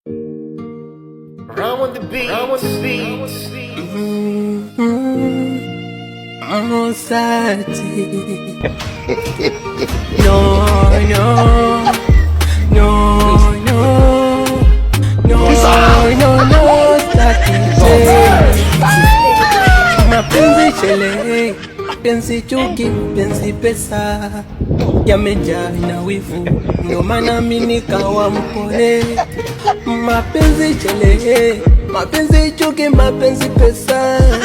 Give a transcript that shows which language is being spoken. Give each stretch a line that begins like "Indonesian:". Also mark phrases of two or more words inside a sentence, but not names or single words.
English: Ram on the beat. Ram on the beat. Mm-hmm. I'm on side. No, no. No, no. No, no, no, Saki.
Swahili: Mapenzi shele, penzi chuki, penzi pesa. Yamejaa na wivu, ndo maana mi nikawa mpole. Mapenzi shele, mapenzi chuki, mapenzi pesa.